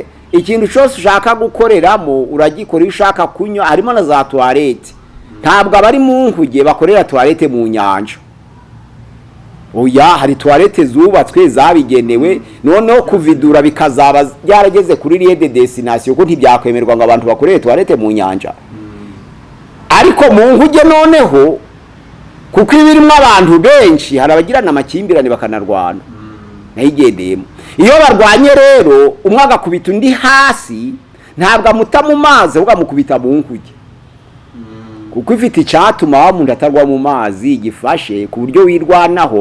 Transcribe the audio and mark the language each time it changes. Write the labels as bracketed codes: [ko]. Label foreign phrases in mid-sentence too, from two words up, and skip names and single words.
[rw] Ikintu cyose ushaka gukoreramo uragikora. Iyo ushaka kunywa harimo na za toilette. Ntabwo abari mu nkuge bakorera toilette mu nyanja. Oya, hari toilette zubatswe zabigenewe, noneho kuvidura bikazaba byarageze kuri [fr] lieu de destination [rw] ko ntibyakwemerwa ngo abantu bakorere toilette mu nyanja. Ariko mu nkuge noneho kuko ibirimo abantu benshi harabagirana amakimbirane bakanarwana nayigendeyemo. Iyo barwanye rero umwe agakubita undi hasi, ntabwo amuta mu mazi ahubwo amukubita mu nkuge, kuko ifite icyatuma wa muntu atarwa mu mazi gifashe ku buryo wirwanaho.